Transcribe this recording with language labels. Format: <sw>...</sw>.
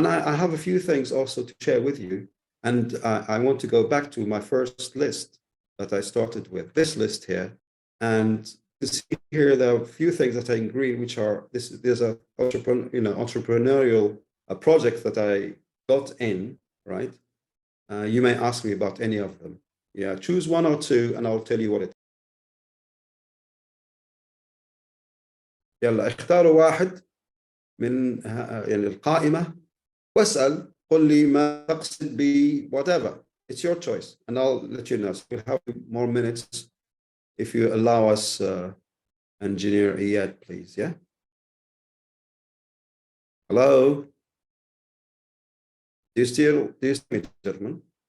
<en>And I have a few things also to share with you. And I want to go back to my first list that I started with, this list here, and to see here there are a few things that I agree, which are there's a entrepreneurial project that I got in, right? You may ask me about any of them. Yeah, choose one or two, and I'll tell you what it is.</en> <ar>يلا اختاروا واحد من يعني القائمة واسأل، قل لي ما تقصد ب</ar> <en>whatever. It's your choice, and I'll let you know. So we'll have more minutes if you allow us, Engineer Iyad, please. Yeah. Hello. Do you still me, gentlemen?</en>